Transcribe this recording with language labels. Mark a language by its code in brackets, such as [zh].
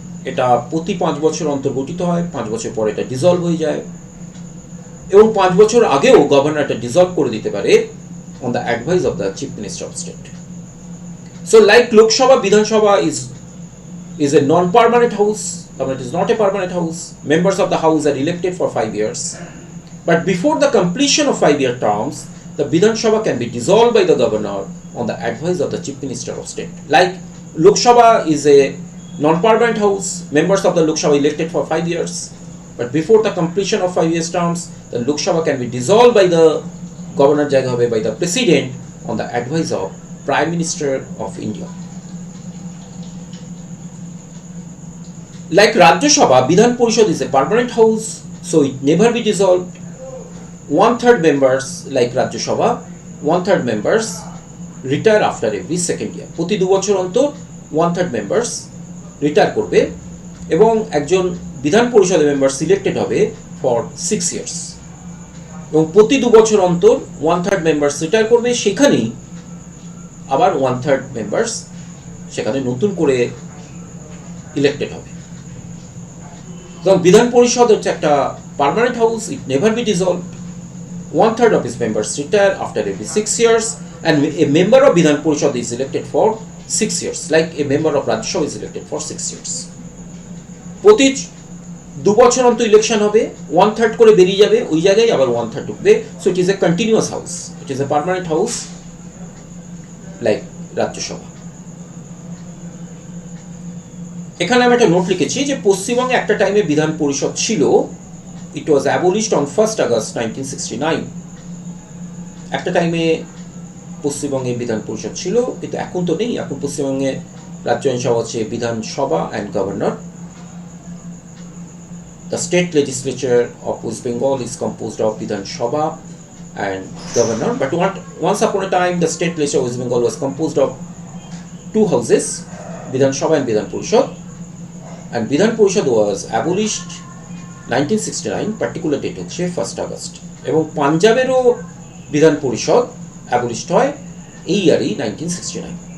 [bn] এটা প্রতি 5 বছর অন্তর গঠিত হয়, 5 বছর পরে এটা ডিসলভ হয়ে যায়, এবং 5 বছর আগেও গভর্নর এটা ডিসলভ করে দিতে পারে [en] On the advice of the chief minister of state. So like Lok Sabha, Vidhan Sabha is a non-permanent house. It is not a permanent house. Members of the house are elected for 5 years. But before the completion of 5-year terms, the Vidhan Sabha can be dissolved by the governor on the advice of the Chief Minister of State. Like Lok Sabha is a non-permanent house. Members of the Lok Sabha elected for 5 years. But before the completion of 5 years terms, the Lok Sabha can be dissolved by the governor, by the president, on the advice of Prime Minister of India. Like Rajya Sabha, Vidhan Porishad is a permanent house, so it never be dissolved. 1/3 members, like Rajya Sabha, 1/3 members retire after every second year. [bn] প্রতি 2 বছর অন্তর 1/3 members retire করবে, এবং একজন বিধান পরিষদের member selected হবে for 6 years, এবং প্রতি 2 বছর অন্তর 1/3 members রিটায়ার করবে, সেখানেই আবার 1/3 members সেখানে নতুন করে ইলেক্টেড হবে। বিধান পরিষদ হচ্ছে একটা permanent house, [en] It never be dissolved. 1/3 of its members retire after every 6 years, and a member of Vidhan Porishad is elected for 6 years, like a member of Rajya Sabha is elected for 6 years. [bn] প্রতি 2 বছর অন্তর election হবে, 1/3 করে বেরিয়ে যাবে, ওই জায়গায় আবার 1/3 ঢুকবে। [en] So it is a continuous house, it is a permanent house like Rajya Sabha. [bn] এখানে আমি একটা নোট লিখেছি যে পশ্চিমবঙ্গে একটা টাইমে বিধান পরিষদ ছিল, [en] It was abolished on 1 August 1969। [bn] একটা টাইমে পশ্চিমবঙ্গে বিধান পরিষদ ছিল, কিন্তু এখন তো নেই। এখন পশ্চিমবঙ্গে রাজ্য আইনসভা হচ্ছে বিধানসভা and governor. [en] the state legislature of West Bengal is composed of Vidhan Sabha and governor, but once upon a time the state legislature of West Bengal was composed of 2 houses, Vidhan Sabha and Vidhan Porishad, and Vidhan Porishad was abolished 1969, particular date [bn] হচ্ছে 1 August, এবং পাঞ্জাবেরও বিধান পরিষদ abolished হয় এই ইয়ারই 1969।